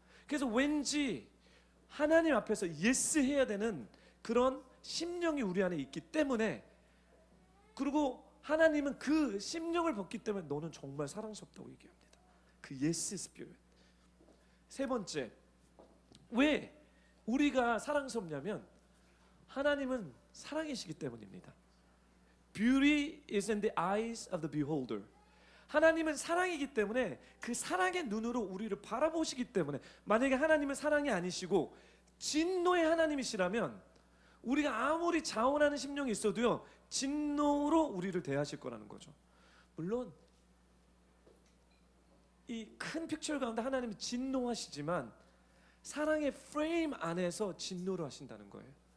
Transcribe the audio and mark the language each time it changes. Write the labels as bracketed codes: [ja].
[ko] 그래서 왠지 하나님 앞에서 예스 해야 되는 그런 심령이 우리 안에 있기 때문에, 그리고 하나님은 그 심령을 벗기 때문에 너는 정말 사랑스럽다고 얘기합니다. 그 예스 스피릿. 세 번째, 왜 우리가 사랑스럽냐면 하나님은 사랑이시기 때문입니다. [en] Beauty is in the eyes of the beholder. [ko] 하나님은 사랑이기 때문에 그 사랑의 눈으로 우리를 바라보시기 때문에, 만약에 하나님은 사랑이 아니시고 진노의 하나님이시라면 우리가 아무리 자원하는 심령이 있어도요 진노로 우리를 대하실 거라는 거죠. 물론 이 큰 픽처 가운데 하나님이 진노하시지만 사랑의 프레임 안에서 진노를 하신다는 거예요.